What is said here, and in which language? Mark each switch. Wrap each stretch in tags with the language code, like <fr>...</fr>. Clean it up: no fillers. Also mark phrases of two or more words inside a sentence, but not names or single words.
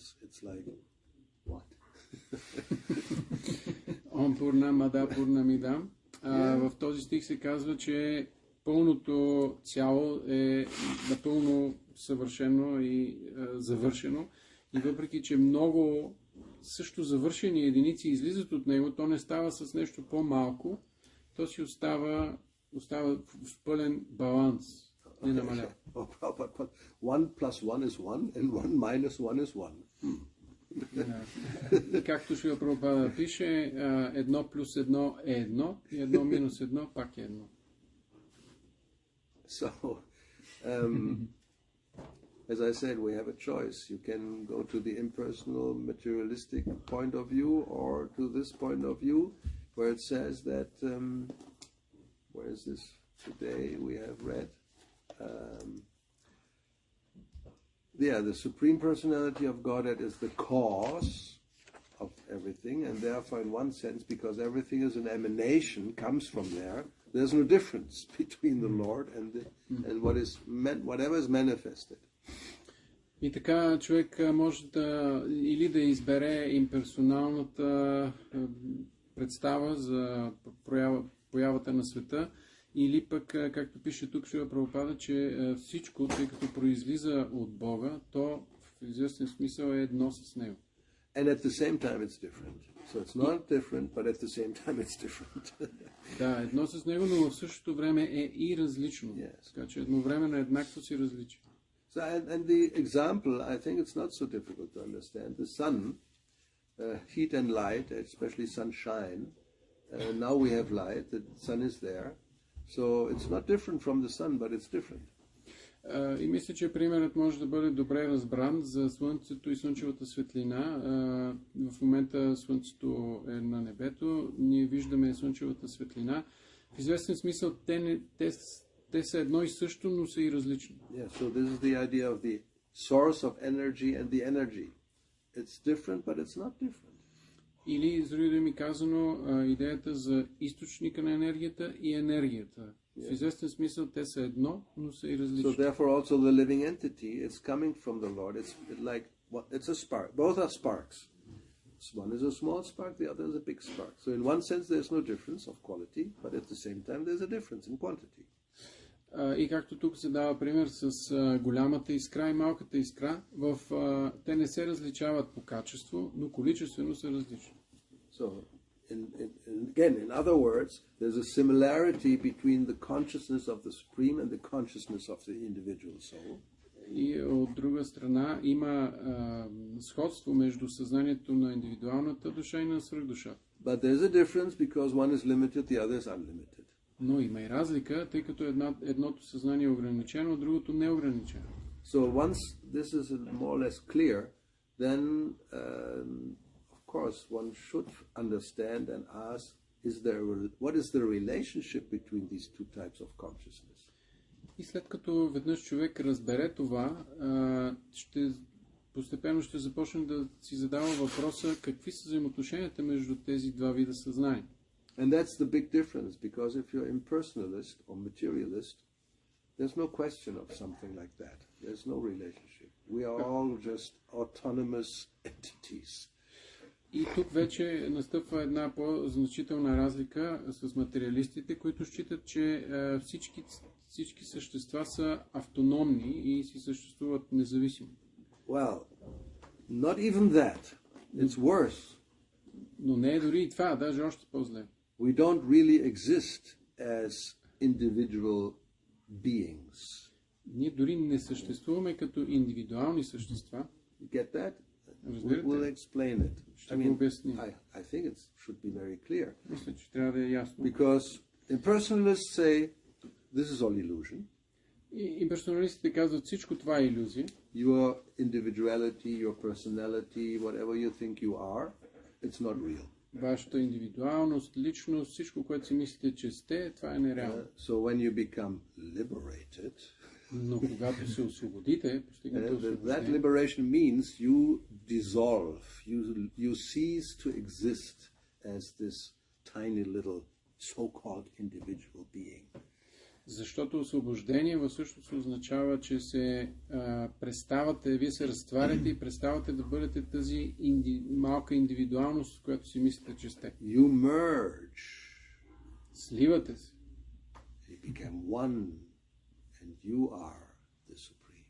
<en>It's like, what?</en> <sa>ॐ पूर्णमदः पूर्णमिदम्.</sa> <bg>В този стих се казва, че пълното цяло е напълно съвършено и завършено. И въпреки, че много също завършени единици излизат от него, то не става с нещо по-малко, то си остава в пълен баланс. Не намалява.</bg> <en>1 plus 1 is 1 and 1 minus 1 is 1.</en> <bg>Както Шрила Прабхупада пише, 1 плюс 1 е 1 и 1 минус 1 пак е 1.</bg> <en>So, as I said, we have a choice. You can go to the impersonal, materialistic point of view or to this point of view where it says that, where is this today we have read? The Supreme Personality of Godhead is the cause of everything, and therefore, in one sense, because everything is an emanation, comes from there, there's no difference between the Lord and whatever is manifested.</en> <bg>И така човек може или да избере имперсоналната представа за появата на света, или пък, както пише тук Шрила Прабхупада, че всичко, тъй като произлиза от Бога, то известен смисъл е едно с него.</bg> <en>And at the same time it's different. So it's not different, but at the same time it's different.</en> <bg>Да, едно с него, но в същото време е и различно.</bg> <en>Yes.</en> <bg>Така че едновременно еднакво си различи.</bg> <en>So, and the example, I think it's not so difficult to understand. The sun, heat and light, especially sunshine. Now we have light, the sun is there. So it's not different from the sun, but it's different.</en> <bg>И мисля, че примерът може да бъде добре разбран за Слънцето и слънчевата светлина. В момента Слънцето е на небето, ние виждаме слънчевата светлина. В известен смисъл те са едно и също, но са и различни.</bg> <en>Yeah, so this is the idea of the source of energy and the energy. It's different, but it's not different.</en> <bg>Или, с други думи казано, идеята за източника на енергията и енергията. В известен смисъл те са едно, но са и различни.</bg> <en>So therefore also the living entity is coming from the Lord. It's a spark. Both are sparks. One is a small spark, the other is a big spark. So in one sense there's no difference of quality, but at the same time there's a difference in quantity.</en> <bg>И както тук се дава пример с голямата искра и малката искра, те не се различават по качество, но количествено са различни.</bg> <en>So, again, in other words, there's a similarity between the consciousness of the Supreme and the consciousness of the individual soul.</en> <bg>И от друга страна има сходство между съзнанието на индивидуалната душа и на свръхдушата.</bg> <en>But there's a difference because one is limited, the other is unlimited.</en> <bg>Но има и разлика, тъй като едното съзнание е ограничено, а другото не е ограничено.</bg> <en>So once this is more or less clear, then of course one should understand and ask, what is the relationship between these two types of consciousness?</en> <bg>И след като веднъж човек разбере това, постепенно ще започне да си задава въпроса какви са взаимоотношенията между тези два вида съзнание.</bg> <en>And that's the big difference, because if you're impersonalist or materialist, there's no question of something like that. There's no relationship. We are all just autonomous entities.</en> <bg>И тук вече настъпва една по-значителна разлика с материалистите, които считат, че всички същества са автономни и си съществуват независимо.</bg> <en>Well, not even that. It's worse.</en> <bg>Но не е дори и това, даже още по-зле.</bg> <en>We don't really exist as individual beings.</en> <bg>Ние дори не съществуваме като индивидуални същества.</bg> <en>You get that?</en> <bg>Разбирате?</bg> <en>We'll explain it.</en> <bg>Ще го обясним.</bg> <en>I think it should be very clear.</en> <bg>Мисля, че трябва да е ясно.</bg> <en>Because impersonalists say, this is all illusion.</en> <bg>И персоналистите казват, всичко това е илюзия.</bg> <en>Your individuality, your personality, whatever you think you are, it's not real.</en> <bg>Вашата индивидуалност, личност, всичко, което си мислите, че сте, това е нереално.</bg> <en>So when you become liberated,</en> <bg>Но когато се освободите, постигнете</bg> <en>that</en> <bg>освобождение,</bg> <en>liberation means you dissolve, you cease to exist as this tiny little so-called individual being.</en> <bg>Защото освобождение в същото означава, че вие се разтваряте и преставате да бъдете тази малка индивидуалност, която си мислите, че сте.</bg> <en>You merge.</en> <bg>Сливате се.</bg> <en>You become one, and you are the Supreme.</en>